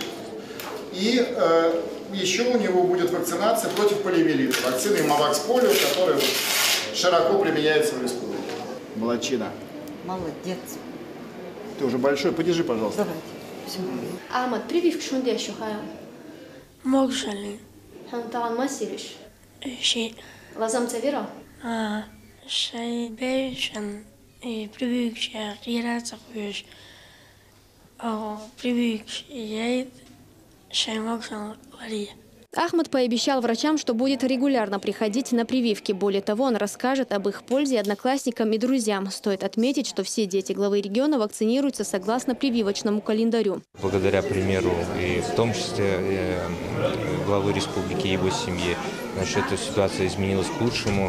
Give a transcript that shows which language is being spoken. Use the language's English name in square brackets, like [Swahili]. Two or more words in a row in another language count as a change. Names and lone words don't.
[Russian] И еще у него будет вакцинация против полиомиелита, вакцина Мавакс Полио, которая широко применяется в республике. Молодчина. Молодец. Ты уже большой, подержи, пожалуйста. Давайте. [Chechen] Ахмад, прививка шунде еще хаям? Могжали. Хантан масириш. Ши. Лазам цавира? Шай бейшан и прививка рираться хуешь. Прививка яйд шай могжал вари. [Russian] Ахмад пообещал врачам, что будет регулярно приходить на прививки. Более того, он расскажет об их пользе одноклассникам и друзьям. Стоит отметить, что все дети главы региона вакцинируются согласно прививочному календарю. Благодаря примеру и в том числе главы республики и его семьи, эта ситуация изменилась к лучшему.